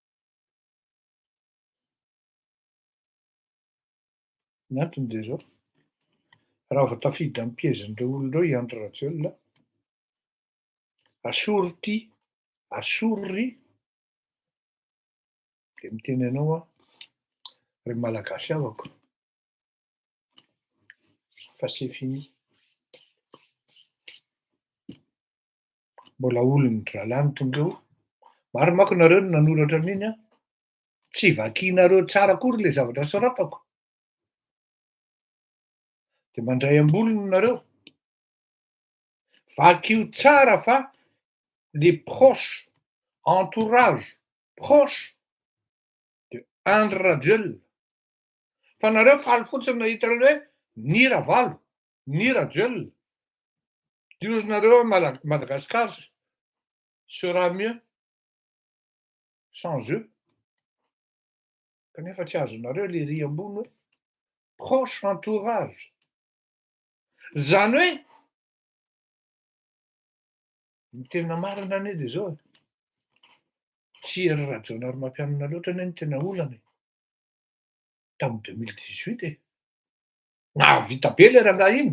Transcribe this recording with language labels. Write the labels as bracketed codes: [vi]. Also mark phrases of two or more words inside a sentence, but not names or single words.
[mg] Ny antony de zao, raha vao tafiditra amy piège-ndreo olon-dreo hiandry radiolina, asoro ty, asoro ry, de miteny anao ry malagasy avako, fa [fr] c'est fini. [mg] Mbola olon-dralàny tonga eo. Maro manko nareo no nanoratra an'iny tsy vakianareo tsara akory le zavatra soratako. De mandray am-bolony nareo. Vakio tsara fa [fr] les proches, entourage, proche de [mg] Andry Rajoelina. Fa nareo faly fotsiny nahita an'le hoe nira valo, nira Rajoelina. Diozonareo [fr] Madagascar sera mieux sans eux. [mg] Kanefa tsy azonareo le ry ambony hoe [fr] proche entourage. [mg] Zany hoe ny tena marina anie de zao tsy ery Rajaonarimampianina loatra anie ny tena olana tamy 2018 nahavita be le rangahy iny.